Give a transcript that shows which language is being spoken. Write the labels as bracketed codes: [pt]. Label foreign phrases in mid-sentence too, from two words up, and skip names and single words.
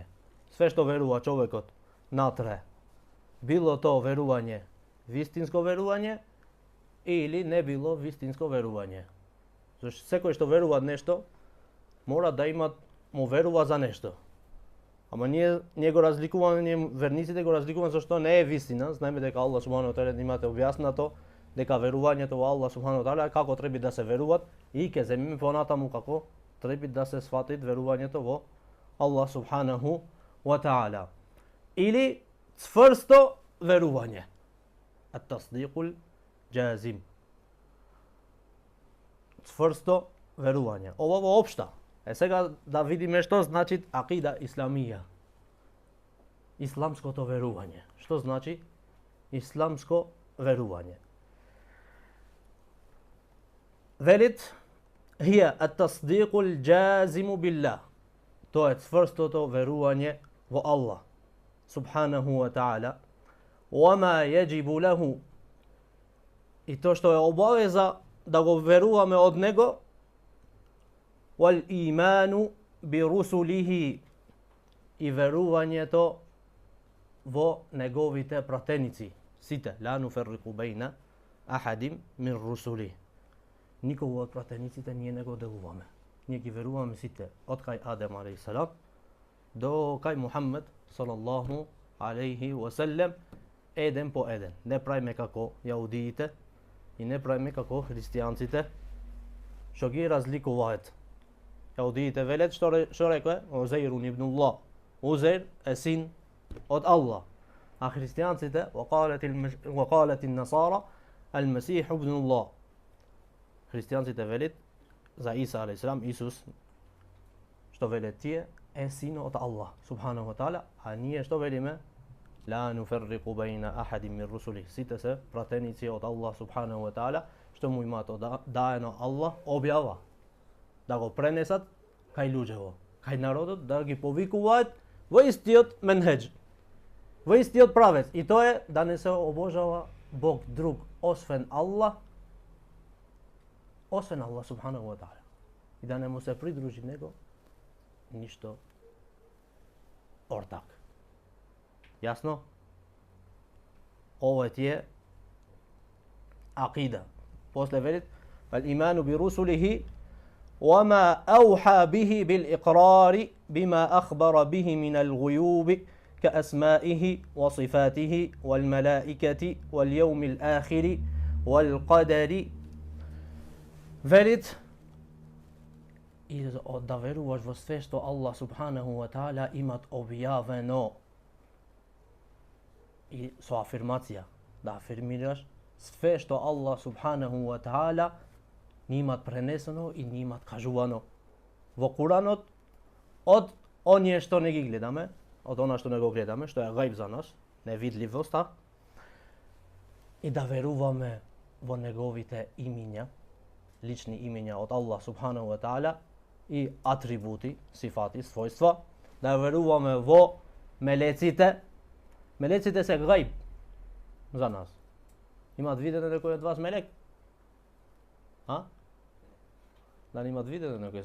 [mk] Све што верува човекот внатре, било то верување, вистинско верување или не било вистинско верување. Зашто секој што верува нешто мора да му верува за нешто. Ама ние го разликуваме, ние верниците го разликуваме зашто не е вистина. Знаеме дека Аллах [ar] سبحانه وتعالى [mk] имате објаснато дека верувањето во Аллах [ar] سبحانه وتعالى [mk] како треба да се веруват и ќе земиме понатаму како треба да се сватит верувањето во Аллах [ar] سبحانه وتعالى. [mk] Или цврсто верување. [ar] التصديق الجازم. [mk] Цврсто верување. Ова во општа. Сега да видиме што значи акида исламија. Исламското верување. Што значи исламско верување? [ar] Велит هي التصديق الجازم بالله. [mk] Тоа е цврстото верување во Аллах [ar] سبحانه وتعالى. وما يجب له. [mk] И тоа што е обавеза да го веруваме од него. [ar] والإيمان برسله. [mk] И верувањето во неговите пратеници. Сите. [ar] لا نفرق بين أحد من رسله. [mk] Никого од пратениците ние не го делуваме. Ние ги веруваме сите. Од кај Адем алейхиссалам до кај Мухаммед [ar] صلى الله عليه وسلم, [mk] еден по еден. Не правиме како јаудиите и не правиме како христијанците што ги разликуваат. Јаудиите велат што рекоа [ar] عزير ابن الله. [mk] Узейр е син од Аллах. А христијанците [ar] وقالت النصارى المسيح ابن الله. [mk] Христијанците велат за Иса алейхиссалам, Исус, што велат тие е син од Аллах [ar] سبحانه وتعالى, [mk] а ние што велиме? [ar] لا نفرق بين أحد من رسله. [mk] Сите се пратеници од Аллах [ar] سبحانه وتعالى, [mk] што му имаат даено Аллах објава да го пренесат кај луѓето, кај народот, да ги повикуваат во истиот менхедж, во истиот правец. И тоа е да не се обожава Бог друг освен Аллах, [ar] سبحانه وتعالى. [mk] И да не му се придружи него ништо ортак. Јасно? Ова ти е акида. После велит [ar] الإيمان برسله وما أوحى به بالإقرار بما أخبر به من الغيوب كأسمائه وصفاته والملائكة واليوم الآخر والقدر. [mk] Велит и да веруваш во све што Аллах [ar] سبحانه وتعالى [mk] имат објавено. И со афирмација да афирмираш све што Аллах [ar] سبحانه وتعالى [mk] ни имат пренесено и ни имат кажувано во Куранот од оние што не ги гледаме, од она што не го гледаме, што е гајб за нас, невидливоста, и да веруваме во неговите имиња, лични имиња од Аллах [ar] سبحانه وتعالى [mk] и атрибути, сифати, својства, да веруваме во мелеците. Мелеците се гајб за нас. Имаат видено некој од вас мелек? Дали имаат видено некој?